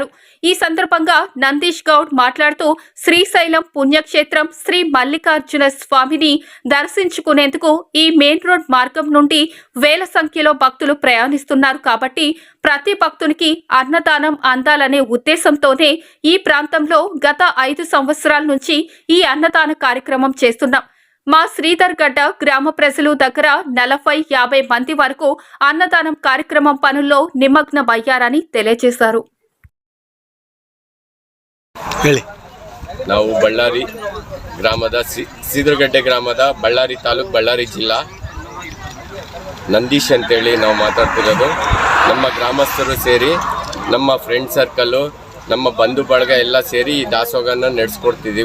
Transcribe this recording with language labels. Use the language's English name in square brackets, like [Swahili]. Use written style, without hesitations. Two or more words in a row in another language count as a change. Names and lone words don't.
[Telugu] ఈ సందర్భంగా నందీష్ గౌడ్ మాట్లాడుతూ శ్రీశైలం పుణ్యక్షేత్రం శ్రీ మల్లికార్జున స్వామిని దర్శించుకునేందుకు ఈ మెయిన్ రోడ్ మార్గం నుండి వేల సంఖ్యలో భక్తులు ప్రయాణిస్తున్నారు కాబట్టి ప్రతి భక్తునికి అన్నదానం అందాలనే ఉద్దేశంతోనే ఈ ప్రాంతంలో గత 5 సంవత్సరాల నుంచి ఈ అన్నదాన కార్యక్రమం చేస్తున్నాం. మా శ్రీధర్ఘట్ట గ్రామ ప్రజలు దగ్గర 40-50 మంది వరకు అన్నదానం కార్యక్రమం పనుల్లో నిమగ్నమయ్యారని తెలియజేశారు. [Kannada] ನಾವು ಬಳ್ಳಾರಿ ಗ್ರಾಮದ ಸೀದರಗಡ್ಡೆ ಗ್ರಾಮದ ಬಳ್ಳಾರಿ ತಾಲೂಕು ಬಳ್ಳಾರಿ ಜಿಲ್ಲಾ ನಂದೀಶ್ ಅಂತೇಳಿ ನಾವು ಮಾತಾಡ್ತಿರೋದು. ನಮ್ಮ ಗ್ರಾಮಸ್ಥರು ಸೇರಿ ನಮ್ಮ [English] friend circle [Kannada] ನಮ್ಮ ಬಂಧು ಬಳಗ ಎಲ್ಲ ಸೇರಿ ಈ ದಾಸೋಹನ ನಡೆಸ್ಕೊಡ್ತಿದ್ದೀವಿ.